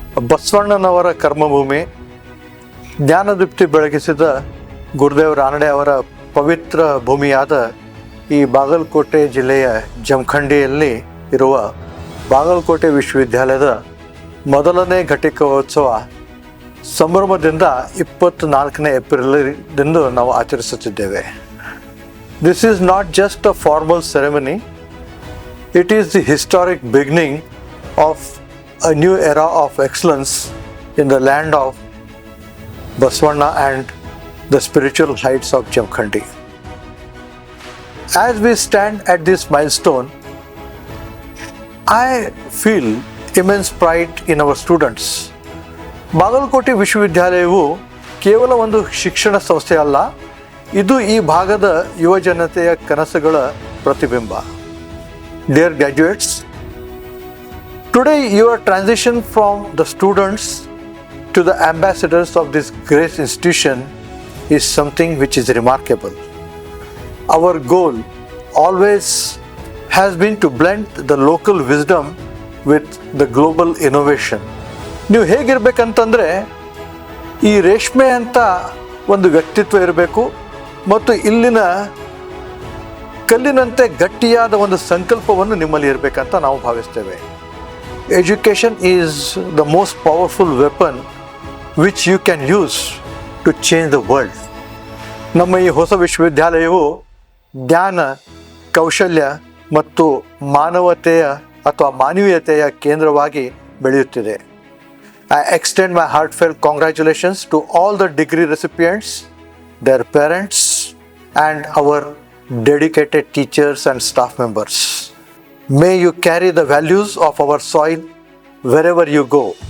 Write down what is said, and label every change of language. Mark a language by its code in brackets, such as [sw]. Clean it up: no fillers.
[kn] ಬಸವಣ್ಣನವರ ಕರ್ಮಭೂಮಿ, ಜ್ಞಾನದೀಪ್ತಿ ಬೆಳಗಿಸಿದ ಗುರುದೇವ್ ರಾನಡೆ ಅವರ ಪವಿತ್ರ ಭೂಮಿಯಾದ ಈ ಬಾಗಲಕೋಟೆ ಜಿಲ್ಲೆಯ ಜಮಖಂಡಿಯಲ್ಲಿ ಇರುವ ಬಾಗಲಕೋಟೆ ವಿಶ್ವವಿದ್ಯಾಲಯದ ಮೊದಲನೇ ಘಟಿಕೋತ್ಸವ ಸಂಭ್ರಮದಿಂದ 24ನೇ ಏಪ್ರಿಲ್ದಂದು ನಾವು ಆಚರಿಸುತ್ತಿದ್ದೇವೆ. [en] This is not just a formal ceremony, it is the historic beginning of a new era of excellence in the land of Baswanna and the spiritual heights of Jamkhandi. As we stand at this milestone, I feel immense pride in our students. [kn] Bagalkot ವಿಶ್ವವಿದ್ಯಾಲಯವು ಕೇವಲ ಒಂದು ಶಿಕ್ಷಣ ಸಂಸ್ಥೆ ಅಲ್ಲ, ಇದು ಈ ಭಾಗದ ಯುವ ಜನತೆಯ ಕನಸುಗಳ ಪ್ರತಿಬಿಂಬ. [en] Dear graduates, today your transition from the students to the ambassadors of this great institution is something which is remarkable. Our goal always has been to blend the local wisdom with the global innovation. [kn] ನೀವು ಹೇಗಿರ್ಬೇಕಂತಂದರೆ, ಈ ರೇಷ್ಮೆ ಅಂತ ಒಂದು ವ್ಯಕ್ತಿತ್ವ ಇರಬೇಕು ಮತ್ತು ಇಲ್ಲಿನ ಕಲ್ಲಿನಂತೆ ಗಟ್ಟಿಯಾದ ಒಂದು ಸಂಕಲ್ಪವನ್ನು ನಿಮ್ಮಲ್ಲಿ ಇರಬೇಕಂತ ನಾವು ಭಾವಿಸ್ತೇವೆ. [en] Education is the most powerful weapon which you can use to change the world. [kn] ನಮ್ಮ ಈ ಹೊಸ ವಿಶ್ವವಿದ್ಯಾಲಯವು ಜ್ಞಾನ, ಕೌಶಲ್ಯ ಮತ್ತು ಮಾನವತೆಯ ಅಥವಾ ಮಾನವೀಯತೆಯ ಕೇಂದ್ರವಾಗಿ ಬೆಳೆಯುತ್ತಿದೆ. [en] I extend my heartfelt congratulations to all the degree recipients, their parents, and our dedicated teachers and staff members. May you carry the values of our soil wherever you go.